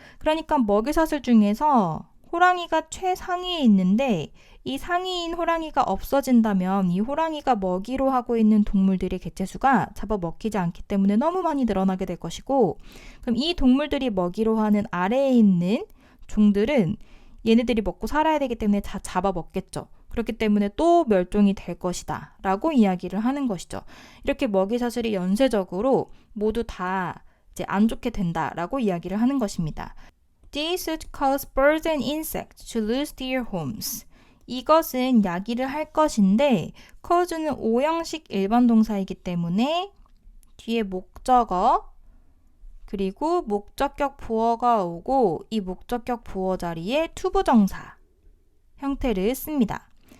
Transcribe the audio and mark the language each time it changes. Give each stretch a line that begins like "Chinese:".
Korean: 그러니까 먹이사슬 중에서 호랑이가 최상위에 있는데 이 상위인 호랑이가 없어진다면 이 호랑이가 먹이로 하고 있는 동물들의 개체수가 잡아먹히지 않기 때문에 너무 많이 늘어나게 될 것이고 그럼 이 동물들이 먹이로 하는 아래에 있는 종들은 얘네들이 먹고 살아야 되기 때문에 다 잡아먹겠죠. 그렇기 때문에 또 멸종이 될 것이다 라고 이야기를 하는 것이죠. 이렇게 먹이사슬이 연쇄적으로 모두 다 이제 안 좋게 된다라고 이야기를 하는 것입니다.
English: This would cause birds and insects to lose their homes.
Korean: 이것은 야기를 할 것인데 cause는 오형식 일반 동사이기 때문에 뒤에 목적어 그리고 목적격 보어가 오고 이 목적격 보어 자리에 투부정사 형태를 씁니다.